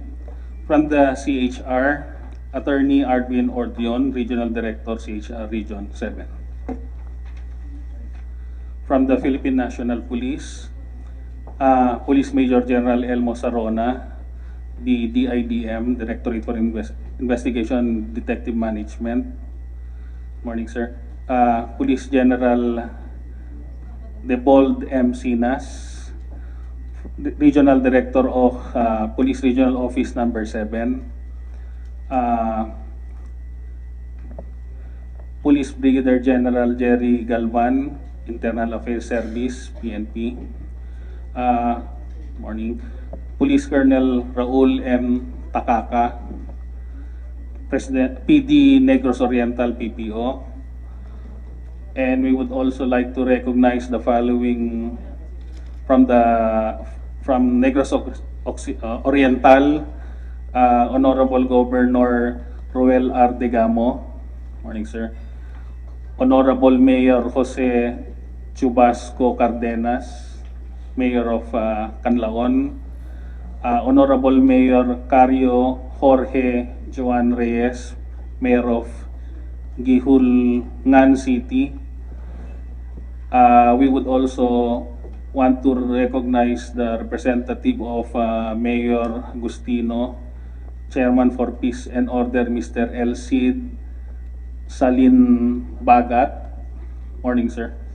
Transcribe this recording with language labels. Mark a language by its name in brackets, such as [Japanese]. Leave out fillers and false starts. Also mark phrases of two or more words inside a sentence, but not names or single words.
[English] From the CHR, Attorney Arvin Ordion, Regional Director, CHR Region 7. From the Philippine National Police, Police Major General Elmo Sarona, the DIDM, Directorate for Investigation Detective Management. Morning, sir. Police General Debold M. Sinas, Regional Director of Police Regional Office Number 7. Police Brigadier General Jerry Galvan, Internal Affairs Service, PNP. Morning. Police Colonel Raul M. Takaka, President PD Negros Oriental, PPO. And we would also like to recognize the following from Negros Oriental, Honorable Governor Roel R. Degamo. Morning, sir. Honorable Mayor Jose Chubasco Cardenas, Mayor of Canlaon. Honorable Mayor Cario Jorge Joan Reyes, Mayor of Gihulngan City. We would also want to recognize the representative of Mayor Agustino, Chairman for Peace and Order, Mr. El Cid Salin Bagat. Morning, sir.